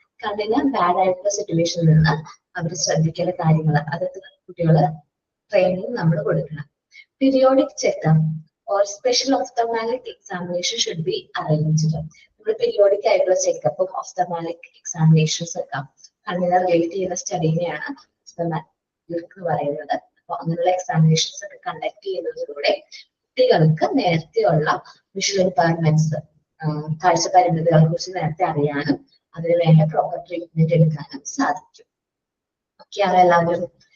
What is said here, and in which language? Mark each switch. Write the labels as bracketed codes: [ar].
[ml] കണ്ണിന് ബാഡ് ആയിട്ടുള്ള സിറ്റുവേഷനിൽ നിന്ന് അവർ ശ്രദ്ധിക്കേണ്ട കാര്യങ്ങൾ അതൊക്കെ കുട്ടികള് ട്രെയിനിങ് നമ്മൾ കൊടുക്കണം. [en] Periodic checkup or special ophthalmic examination should be arranged. [ml] നമ്മൾ പീരിയോഡിക് ആയിട്ടുള്ള ചെക്കപ്പും ഓഫ്തമാലിക് എക്സാമിനേഷൻസ് ഒക്കെ കണ്ണിനെ റിലേറ്റ് ചെയ്യുന്ന സ്റ്റഡീനെയാണ് ഓഫ്തമാലിക് എന്ന് പറയുന്നത്. അപ്പൊ അങ്ങനെയുള്ള എക്സാമിനേഷൻസ് ഒക്കെ കണ്ടക്ട് ചെയ്യുന്നതിലൂടെ കുട്ടികൾക്ക് നേരത്തെയുള്ള വിഷ്വൽ ഇമ്പയർമെന്റ്സ്, കാഴ്ച പരിമിതികളെ കുറിച്ച് നേരത്തെ അറിയാനും അതിന് വേണ്ട പ്രോപ്പർ ട്രീറ്റ്മെന്റ് എടുക്കാനും സാധിക്കും. ഓക്കെയാണ് എല്ലാവരും?